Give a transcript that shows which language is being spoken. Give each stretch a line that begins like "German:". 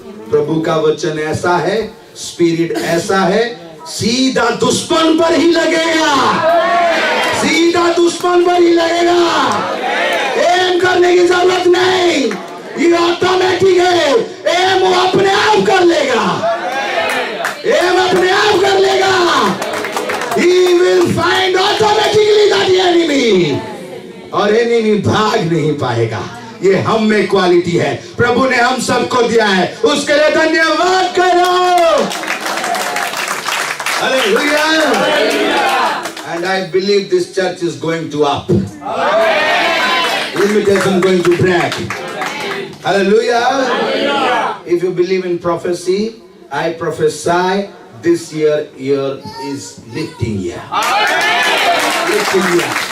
Hindi: प्रभु का वचन ऐसा है, स्पिरिट ऐसा है, सीधा दुश्मन पर ही लगेगा, सीधा दुश्मन पर ही लगेगा। एम करने की जरूरत नहीं, ये ऑटोमेटिक है। एम वो अपने आप कर लेगा, एम अपने आप कर लेगा।
English: He will find automatically that enemy,
Hindi: और एनिमी भाग नहीं पाएगा। ये हम में क्वालिटी है, प्रभु ने हम सबको दिया है, उसके लिए धन्यवाद करो। Hallelujah.
English: And I believe this church is going to up. Limitation going to break. Hallelujah. If you believe in prophecy, I prophesy this year is lifting year. Lifting year.